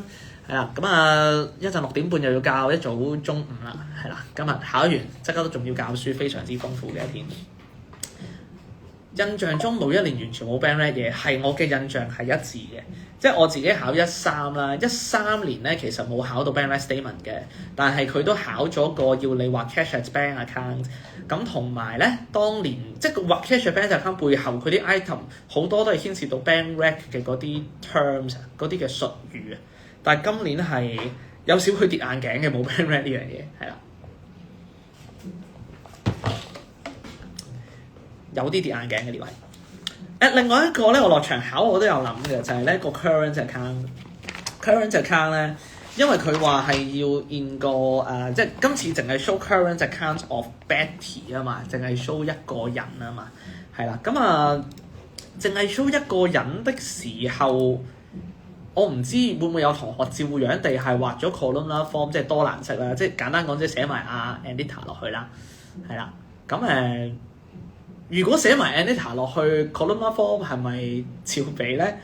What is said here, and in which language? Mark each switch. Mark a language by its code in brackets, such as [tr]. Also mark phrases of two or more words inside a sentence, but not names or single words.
[yue] 係啦，咁啊一陣6點半又要教，一早中午啦，係啦，今日考完即刻都仲要教書，非常之豐富嘅一天。印象中每一年完全冇 [en] bank rep [yue] 嘢，係我嘅印象係一致嘅，即係我自己考13啦，13年咧其實冇考到 [en] bank rep statement [yue] 嘅，但係佢都考咗個要你畫 [en] cash at bank account， [yue] 咁同埋咧當年即係畫 [en] cash at bank account [yue] 背後佢啲 item 好多都係牽涉到 [en] bank rep [yue] 嘅嗰啲 terms 嗰啲嘅術語啊。但係今年係有少許跌眼鏡嘅，冇 [en] bank rep [yue] 呢樣嘢，係啦，有啲跌眼鏡嘅呢位。另外一個咧，我落場考我都有諗嘅，就係咧個 [en] current account。 current account [yue] 咧，因為佢話係要 in 個即係今次淨係 [en] show current account of Betty [yue] 啊嘛，淨係 show 一個人啊嘛，係啦，咁淨係 show 一個人的時候。我唔知會唔會有同學照樣地係畫咗 [en] columnar form， [yue] 即係多欄式啦，即係簡單講即係寫埋阿 Anita 落去啦，係啦。咁如果寫埋 Anita 落去 [en] columnar form [yue] 係咪照俾咧？